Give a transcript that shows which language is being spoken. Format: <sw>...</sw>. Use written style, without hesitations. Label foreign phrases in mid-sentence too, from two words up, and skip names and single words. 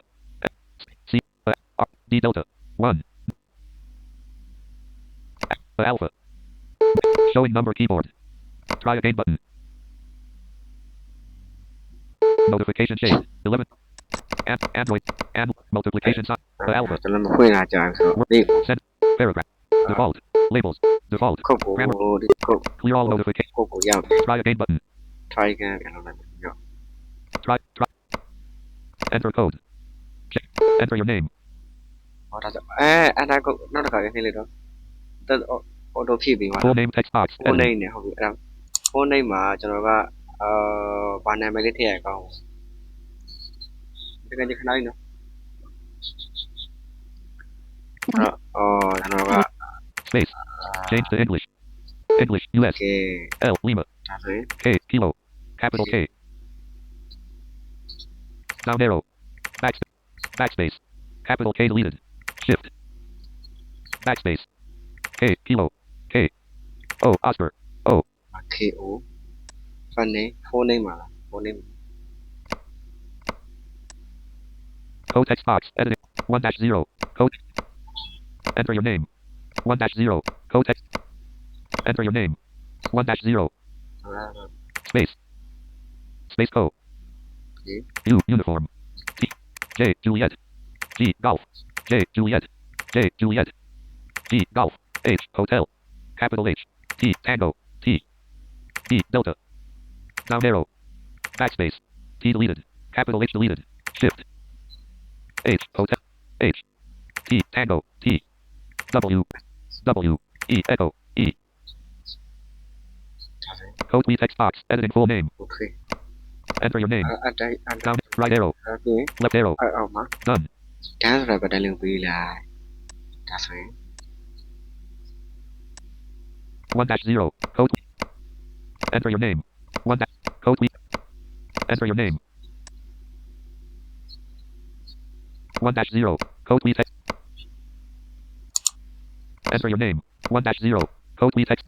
<en>C. R. D. Delta. 1. Alpha. Showing number keyboard. Try again button. Notification shade. 11. Android. And multiplication sign. Alpha.</en> <my>ကျွန်တော်မဖွင့်လာကြဘူးဆိုတော့ဒီ</my> <en>Send. Paragraph. Default. Labels. Default.</en> <my>ခုတ်ကို</my> <en>Grammar.</en> <my>ဒီခုတ်</my> <en>Clear all notification.</en> <my>ခုတ်ကိုရောက်</my> <en>Try again button. try again</en> <my>ပြန်လုပ်လိုက်မယ်ညော</my> <en>Try. Enter code. Check. Enter your name.</en> <my>ဟောဒါဆိုအနာကုတ်နောက်တစ်ခါလေးနှိပ်လိုက်တော့ auto ဖြည့်ပြီးသွား</my> <en>Full name text box.</en> <my>ဟို</my> <en>Editing.</en> <my>နေနေဟုတ်ပြီအဲ့ဒါ</my> <en>phone name</en> <my>မှာကျွန်တော်ကဘာနာမည်လေးထည့်ရအောင်တကယ်ကြီးခဏလေးနော်ကျွန်တော်က</my> <en>Space. Change to English. English. US. okay L. Lima.</en> <my>ဒါဆိုရင်</my> <en>K. Kilo. Capital K. Down arrow. Backspace. Capital K deleted. Shift. Backspace. K. Kilo. K. O. Oscar. O.</en> <my>KO</my> <en>phone name</en> <my>မှာလား</my> <en>phone name Code text box. Editing. 1-0. Code. Enter your name. 1-0. Code text. Enter your name. 1-0. Space. Space code. okay U. Uniform. T. J. Juliet. G. Golf. J. Juliet. J. Juliet. G. Golf. H. Hotel. Capital H. T. Tango. T. E. Delta. Down arrow. Backspace. T deleted. Capital H deleted. Shift. H. Hotel. H. T. Tango. T. W. W. E. Echo. E.</en> <my>ဒါဆိုရင်</my> <en>Code we text box. Editing full name. okay Enter your name.</en> <my>အတိုင်း</my> <en>Down. Right arrow.</en> <my>ပြီး</my> <en>Left arrow.</en> <my>အောက်မှာ</my> <en>Done.</en> <my>တန်းဆိုတဲ့ဘက်တန်းလေးကိုပေးလိုက်ဒါဆိုရင်</my> <en>1-0. Code. Enter your name. Code we. Enter your name. 1-0. Code we text. Enter your name. 1-0. Code we text.</en>